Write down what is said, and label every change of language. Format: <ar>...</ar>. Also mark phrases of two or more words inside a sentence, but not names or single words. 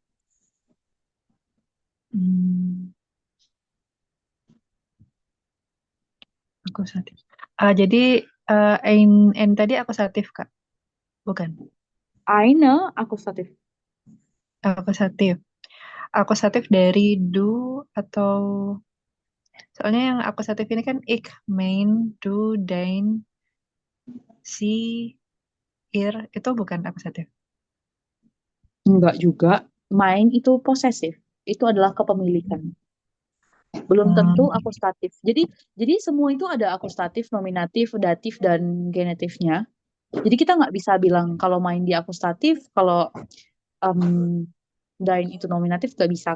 <id>Akusatif. Jadi ein tadi akusatif Kak? Bukan? Eine akusatif. Akusatif. Akusatif dari do atau soalnya yang akusatif ini kan</id> <de>ik, mein, du, dein, sie, ihr</de> <id>itu bukan akusatif. Enggak juga. Mein itu posesif. Itu adalah kepemilikan. Belum tentu akusatif. Jadi semua itu ada akusatif, nominatif, datif, dan genetifnya. Jadi kita nggak bisa bilang kalau main di akusatif, kalau dain itu nominatif nggak bisa.</id>